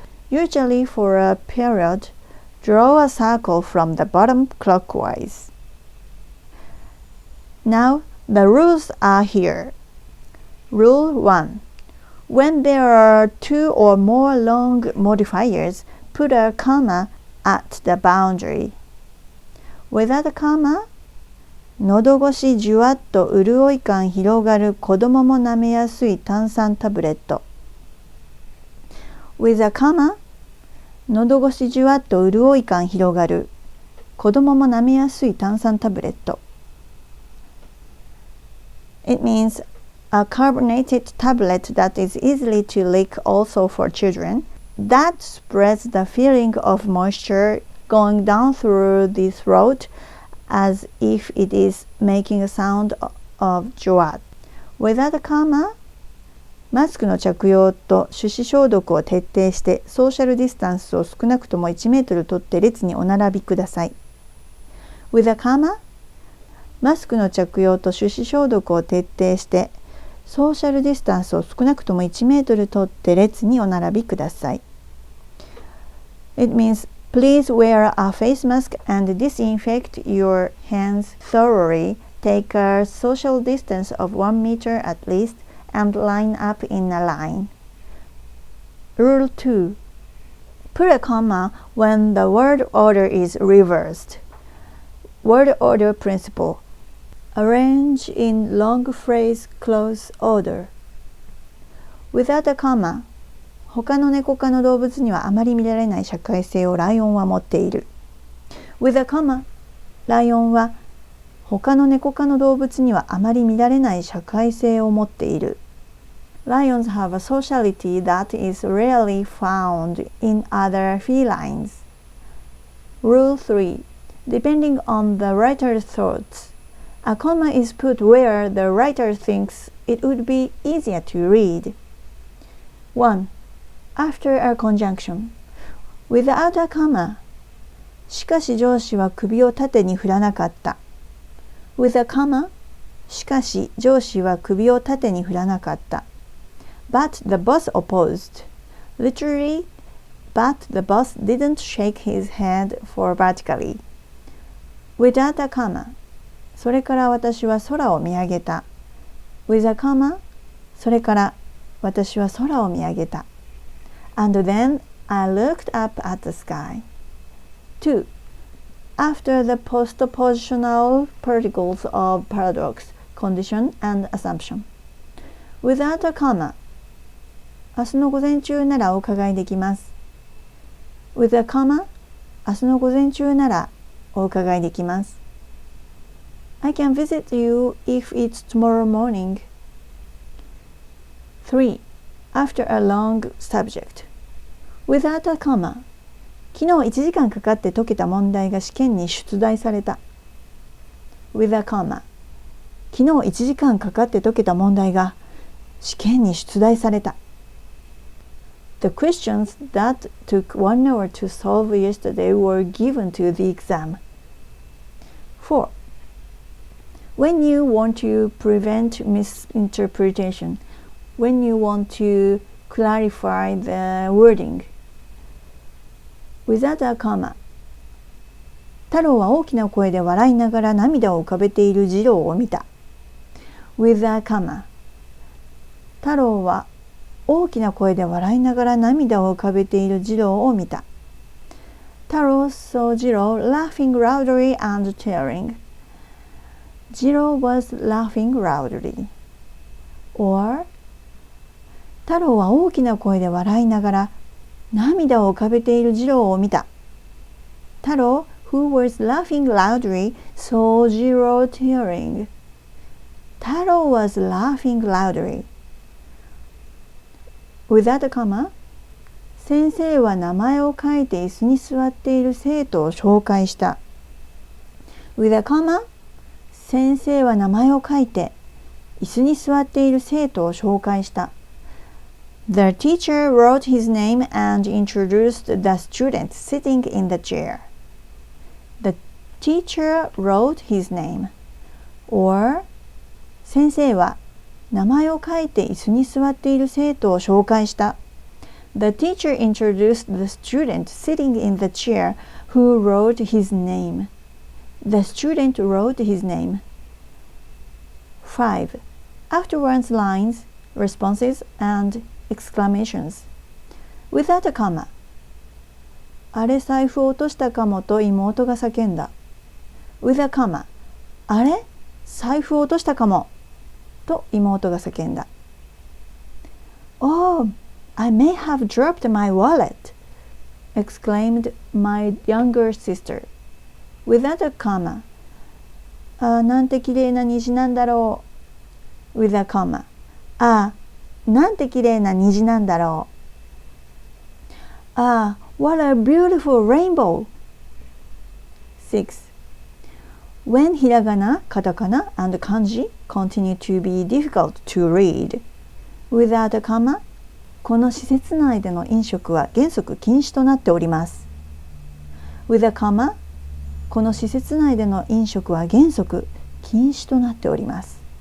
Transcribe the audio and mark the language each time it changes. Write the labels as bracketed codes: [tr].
[en] Usually for a period, draw a circle from the bottom clockwise. Now the rules are here. Rule 1. When there are 2 or more long modifiers, put a comma at the boundary. Without a comma, [ja] 喉越しじゅわっと潤い感広がる子供も舐めやすい炭酸タブレット。 [en] With a comma, [ja] 喉越しじゅわっと潤い感広がる子供も舐めやすい炭酸タブレット。 [en] It means a carbonated tablet that is easily to lick also for children. That spreads the feeling of moisture going down through the throat as if it is making a sound of jwat. Without a comma, [ja] マスクの着用と手指消毒を徹底してソーシャルディスタンスを少なくとも1メートルとって列にお並びください。 [en] With a comma, [ja] マスクの着用と手指消毒を徹底してソーシャルディスタンスを少なくとも1メートルとって列にお並びください。 [en] It means please wear a face mask and disinfect your hands thoroughly. Take a social distance of 1 meter at least and line up in a line. Rule 2. Put a comma when the word order is reversed. Word order principle. Arrange in long phrase close order. Without a comma, [ja] 他の猫科の動物にはあまり見られない社会性をライオンは持っている。 [en] With a comma, [ja] ライオンは他の猫科の動物にはあまり見られない社会性を持っている。 [en] Lions have a sociality that is rarely found in other felines. Rule 3. Depending on the writer's thoughts, a comma is put where the writer thinks it would be easier to read. 1. After a conjunction. Without a comma. [ja] しかし上司は首を縦に振らなかった。 [en] With a comma. [ja] しかし上司は首を縦に振らなかった。 [en] But the boss opposed. Literally, but the boss didn't shake his head for vertically. Without a comma. [ja] それから私は空を見上げた。 [en] With a comma. [ja] それから私は空を見上げた。 [en] And then I looked up at the sky. 2. After the postpositional particles of paradox, condition, and assumption. Without a comma. [ja] 明日の午前中ならお伺いできます。 [en] With a comma. [ja] 明日の午前中ならお伺いできます。 [en] I can visit you if it's tomorrow morning. 3. After a long subject. Without a comma. [ja] 昨日1時間かかって解けた問題が試験に出題された。 [en] With a comma. [ja] 昨日1時間かかって解けた問題が試験に出題された。 [en] The questions that took 1 hour to solve yesterday were given to the exam. 4. When you want to prevent misinterpretation, when you want to clarify the wording. Without a comma. [ja] 太郎は大きな声で笑いながら涙を浮かべている次郎を見た。 [en] With a comma. [ja] 太郎は大きな声で笑いながら涙を浮かべている次郎を見た。 [en] 太郎 saw 次郎 laughing loudly and tearing. 次郎 was laughing loudly. Or [ja] 太郎は大きな声で笑いながら涙を浮かべている次郎を見た。 [en] 太郎 who was laughing loudly saw 次郎 tearing. 太郎 was laughing loudly. Without a comma. [ja] 先生は名前を書いて椅子に座っている生徒を紹介した。 [en] With a comma. [ja] 先生は名前を書いて椅子に座っている生徒を紹介した。 [en] The teacher wrote his name and introduced the student sitting in the chair. The teacher wrote his name. Or [ja] 先生は名前を書いて椅子に座っている生徒を紹介した。 [en] The teacher introduced the student sitting in the chair who wrote his name. The student wrote his name. 5. After one's lines, responses, and exclamations. Without a comma. [ja] あれ財布を落としたかもと妹が叫んだ。 [en] With a comma. [ja] あれ財布を落としたかもと妹が叫んだ。 [en] Oh, I may have dropped my wallet, exclaimed my younger sister. Without a comma. [ja] ああ、なんてきれいな虹なんだろう。 [en] With a comma. [ja] ああ、なんてきれいな虹なんだろう。 [en] ああ、what a beautiful rainbow. 6. When ひらがな、カタカナ and 漢字 continue to be difficult to read. Without a comma. [ja] この施設内での飲食は原則禁止となっております。 [en] With a comma. [ja] この施設内での飲食は原則禁止となっております。